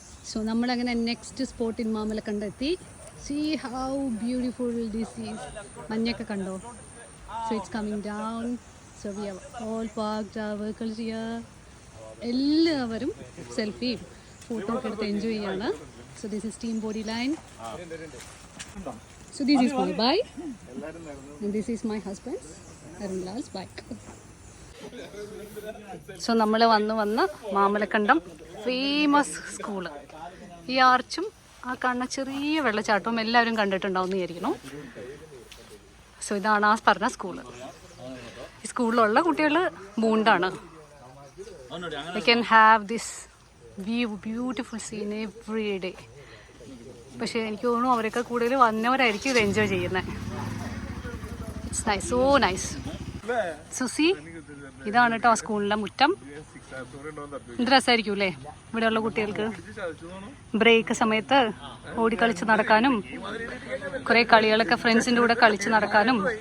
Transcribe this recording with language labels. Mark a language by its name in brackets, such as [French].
[English] So നമ്മളങ്ങനെ next spot in Mamalakkanda എത്തി. See how beautiful this is. [Malayalam] മഞ്ഞൊക്കെ കണ്ടോ? [English] So it's coming down. So we have all parked our vehicles here. [Malayalam] എല്ലാവരും സെൽഫിയും photo ഒക്കെ എടുത്ത് enjoy ചെയ്യാണ്. [English] So this is team Bodyline. So this is my bike and this is my husband's Arunlal's bike. [Malayalam] So നമ്മൾ വന്ന് Mamalakandam famous school, ഈ ആർച്ചും ആ കാണുന്ന ചെറിയ വെള്ളച്ചാട്ടവും എല്ലാവരും കണ്ടിട്ടുണ്ടാവും എന്ന് വിചാരിക്കണം. സോ ഇതാണ് ആ പറഞ്ഞ സ്കൂള്. ഈ സ്കൂളിലുള്ള കുട്ടികൾ ബൂണ്ടാണ്. [English] They can have this view, beautiful scene every day. [Malayalam] പക്ഷേ എനിക്ക് തോന്നുന്നു അവരൊക്കെ കൂടുതൽ വന്നവരായിരിക്കും ഇത് എൻജോയ് ചെയ്യുന്നത്. [English] It's nice, so nice. [Malayalam] സുസി, ഇതാണ് കേട്ടോ ആ സ്കൂളിലെ മുറ്റം. എന്ത് രസമായിരിക്കും അല്ലേ ഇവിടെയുള്ള കുട്ടികൾക്ക് ബ്രേക്ക് സമയത്ത് ഓടിക്കളിച്ച് നടക്കാനും കുറേ കളികളൊക്കെ ഫ്രണ്ട്സിൻ്റെ കൂടെ കളിച്ച് നടക്കാനും.